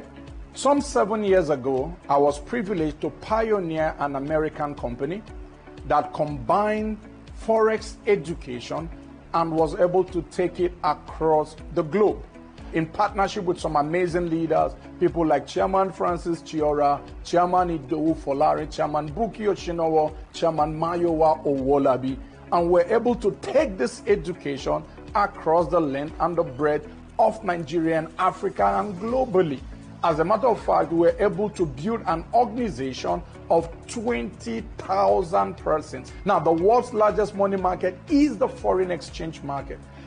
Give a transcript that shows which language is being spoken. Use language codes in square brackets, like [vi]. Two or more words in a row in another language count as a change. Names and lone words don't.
[en] Some 7 years ago, I was privileged to pioneer an American company that combined Forex education and was able to take it across the globe in partnership with some amazing leaders, people like Chairman Francis Chiora, Chairman Idowu Folari, Chairman Buki Oshinowo, Chairman Mayowa Owolabi, and we're able to take this education across the length and the breadth of Nigeria and Africa and globally. As a matter of fact, we were able to build an organization of 20,000 persons. Now, the world's largest money market is the foreign exchange market.